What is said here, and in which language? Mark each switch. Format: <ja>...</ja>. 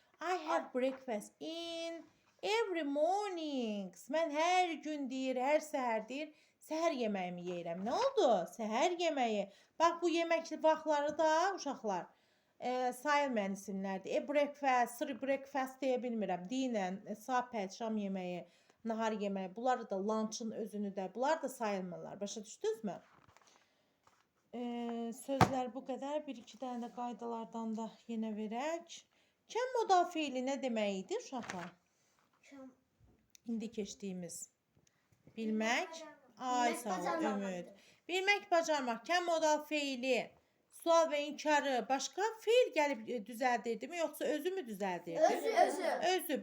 <en>I have breakfast in every mornings.</en> <az>Mən hər gün deyir, hər səhər deyir, səhər yeməyimi yeyirəm. Nə oldu? Səhər yeməyi. Bax, bu yemək vaxtları da uşaqlar sayılmayan isimlərdir. Breakfast, breakfast deyə bilmirəm. Dinən, sapət, şam yeməyi, nahar yeməyi. Bunlar da lunch'ın özünü də, bunlar da sayılmırlar. Başa düşdünüzmü? Sözlər bu qədər. Bir-iki dənə də qaydalardan da yenə verək. Kəm modal feili nə deməkdir uşaqlar? İndi keçdiyimiz. Bilmək. Ay sağ ol, Ümid. Bilmək, bacarmaq. Kəm modal feili, sual və inkarı başqa feil gəlib düzəldirdi mi, yoxsa özü mü düzəldirdi? Özü.</az>